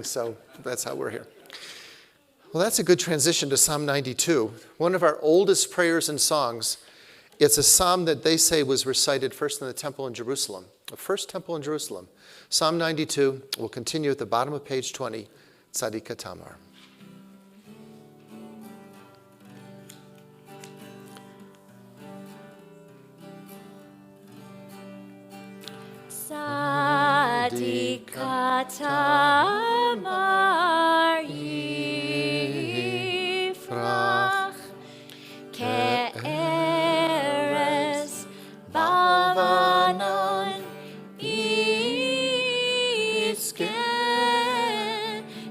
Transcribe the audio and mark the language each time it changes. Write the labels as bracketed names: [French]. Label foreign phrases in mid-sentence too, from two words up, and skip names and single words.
[English] So that's how we're here. Well, that's a good transition to Psalm 92, one of our oldest prayers and songs. It's a psalm that they say was recited first in the temple in Jerusalem, the first temple in Jerusalem. Psalm 92, we'll continue at the bottom of page 20, [Hebrew] צדיק כתמר. צדיק כתמר יפרח כארז בלבנון ישגה